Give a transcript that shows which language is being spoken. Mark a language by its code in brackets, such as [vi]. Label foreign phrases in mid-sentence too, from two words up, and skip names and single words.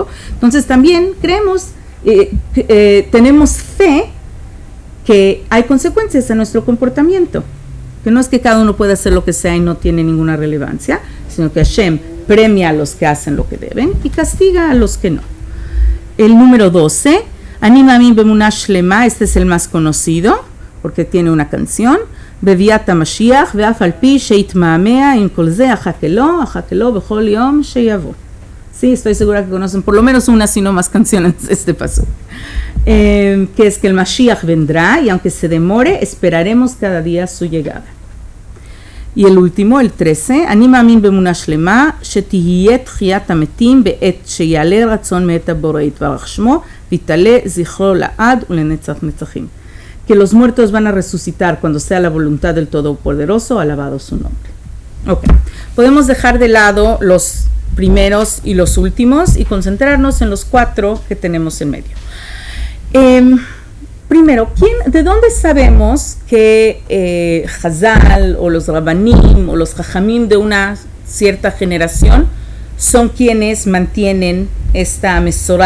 [es] Entonces también tenemos fe que hay consecuencias a nuestro comportamiento, que no es que cada uno pueda hacer lo que sea y no tiene ninguna relevancia, sino que Hashem premia a los que hacen lo que deben y castiga a los que no. El número 12, [he] אני מאמין באמונה שלמה, [es] este es el más conocido porque tiene una canción, [he] בביאת המשיח ואף על פי שהתמהמה עם כל זה אחכה לו בכל יום שיבוא. [es] Sí, estoy segura que conocen por lo menos una, si no más canciones de este pasuk. Que es que el Mashiach vendrá y aunque se demore, esperaremos cada día su llegada. Y el último, el 13, [he] Ani מאמין באמונה שלמה שתהיה תחיית המתים בעת שיעלה רצון מאת הבורא יתברך שמו ויתעלה זכרו לעד ולנצח נצחים. [es] Que los muertos van a resucitar cuando sea la voluntad del Todopoderoso, alabado su nombre. Ok, podemos dejar de lado los primeros y los últimos y concentrarnos en los 4 que tenemos en medio. Primero, ¿de dónde sabemos que Hazal o los Rabbanim o los Jajamim de una cierta generación son quienes mantienen esta Mesorá?